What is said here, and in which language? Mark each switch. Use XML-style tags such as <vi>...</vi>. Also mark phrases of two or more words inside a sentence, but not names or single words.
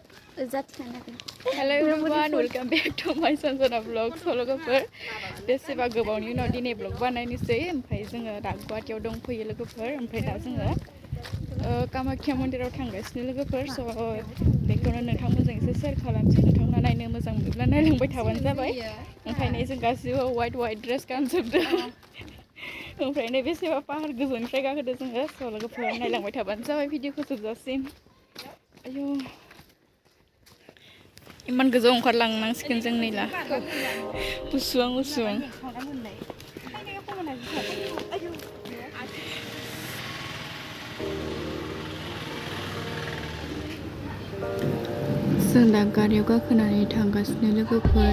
<en>Hello everyone, welcome back to my Sanjanaborovlog.</en> <brx>So लोगोफोर बेसेबा गोबावनि उनाव दिनै vlog बानायनोसै ओमफ्राय जोङो दा गुवाहाटीयाव दंफैयो लोगोफोर ओमफ्राय दा जोङो कामाख्या मन्दिराव थांगासिनो लोगोफोर स' बेखौनो नोंथांमोनजों एसे शेयार खालामसै नोंथांमोना नायनो मोजां मोनोब्ला नायलांबाय थाबानो जाबाय ओंखायनो जों गासिबो</brx> <en>white dress</en> <brx>गानजोबदों ओमफ्राय नै बेसेबा पाहार गोजौनिफ्राय गाखोदों जोङो स' लोगोफोर नायलांबाय थाबानो जाबाय भिडिअखौ जोबजासिम आयौ इमान गोजौ ओंखारलांनांसिगोन जों नैला उसुआं जों दा गारियाव गाखोनानै थांगासिनो लोगोफोर</brx>